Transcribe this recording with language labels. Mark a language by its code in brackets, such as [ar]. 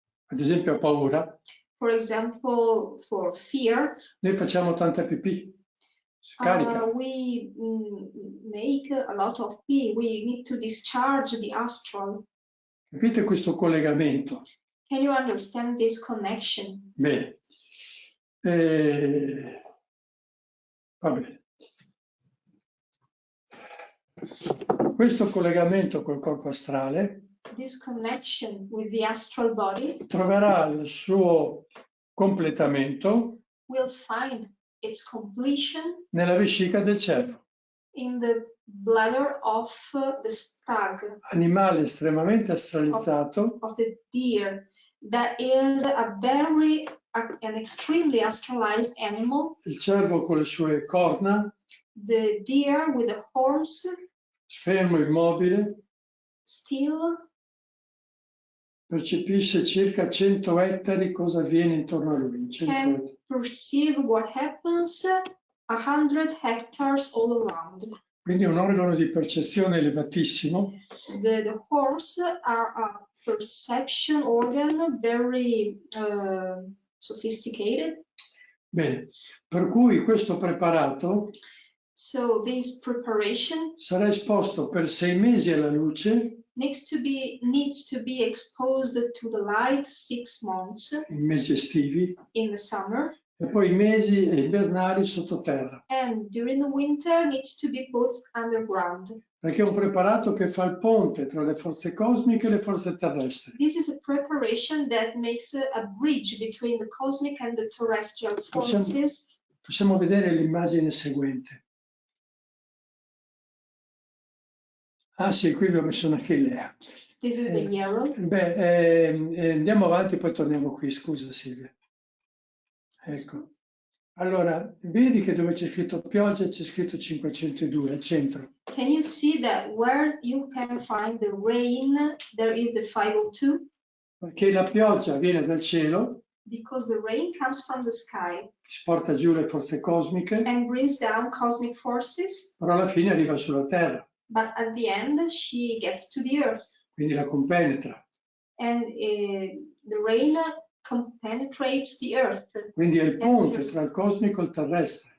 [it] ad esempio ha paura, [en] for example, for fear, [it] noi facciamo tanta pipì, scarica. [en] we make a lot of pee. We need to discharge the astral. [it] Capite questo collegamento? [en] Can you understand this connection? [it] Bene. Va bene. Questo collegamento col corpo astrale [en] This connection with the astral body [it] troverà il suo completamento [en] will find its completion [it] nella vescica del cervo, [en] in the bladder of the stag, [it] animale estremamente astralizzato, [en] of the deer, that is an extremely astralized animal. [it] il cervo con le sue corna, [en] The deer with the horns, [it] fermo immobile, [en] still [it] percepisce circa 100 ettari cosa avviene intorno a lui. [en] 100 can [it] ettari. [en] perceive what happens 100 hectares all around. [it] Quindi è un organo di percezione elevatissimo, [en] The horns are a perception organ very sophisticated. [it] bene, per cui questo preparato [en] So this preparation [it] sarà esposto per 6 mesi alla luce, [en] needs to be exposed to the light 6 months [it] i mesi estivi, [en] in the summer, [it] e poi i mesi invernali sottoterra, [en] and during the winter needs to be put underground. [it] perché è un preparato che fa il ponte tra le forze cosmiche e le forze terrestri. [en] This is a preparation that makes a bridge between the cosmic and the terrestrial forces. [it] Possiamo vedere l'immagine seguente. Ah sì, qui vi ho messo una chilea. [en] This is the yellow. [it] Andiamo avanti, poi torniamo qui. Scusa Silvia. Ecco. Allora, vedi che dove c'è scritto pioggia c'è scritto 502 al centro. [en] Can you see that where you can find the rain, there is the 502? [it] Perché la pioggia viene dal cielo, [en] Because the rain comes from the sky [it] porta giù le forze cosmiche, [en] and brings down cosmic forces, [it] però alla fine arriva sulla Terra, [en] but at the end she gets to the earth, [it] quindi la compenetra. [en] and the rain penetrates the earth. [it] Quindi è il ponte tra il cosmico e il terrestre.